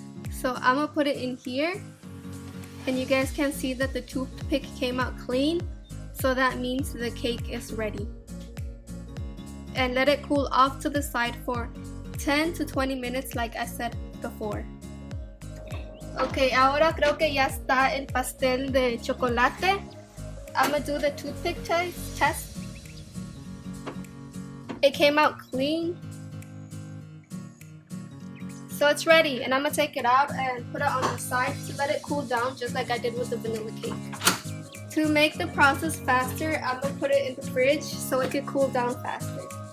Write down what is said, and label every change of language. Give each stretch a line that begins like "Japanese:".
English: So I'm gonna put it in here, and you guys can see that the toothpick came out clean, so that means the cake is ready. And let it cool off to the side for 10 to 20 minutes like I said before.
Spanish: Ok, ahora creo que ya está el pastel de chocolate.
English: I'm gonna do the toothpick test. It came out clean. So it's ready, and I'm gonna take it out and put it on the side to let it cool down just like I did with the vanilla cake. To make the process faster, I'm gonna put it in the fridge so it can cool down faster.